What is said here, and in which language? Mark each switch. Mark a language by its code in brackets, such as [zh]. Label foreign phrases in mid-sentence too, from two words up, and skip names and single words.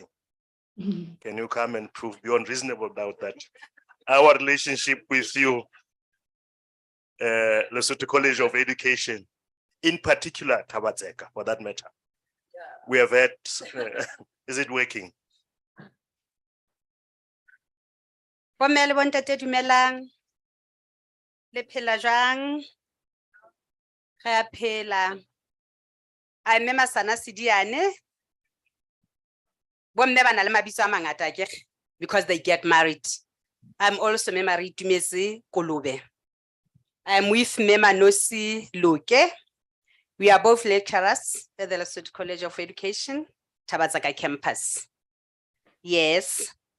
[en] Can you come and prove beyond reasonable doubt that our relationship with you, Lesotho College of Education, in particular Tabatseka, for that matter, we have had, is it working? [st] Bomme le bontate dumelang. Le phela jwang? Re a phela. [en] I remember [st] Sana Sidiane. Bomme bana le mabitso a mangata akere, [en] because they get married. I'm also married to Mesi Kolube. I'm with Mema Nosi Luke. We are both lecturers at the Lesotho College of Education, Tabatseka campus. Yes.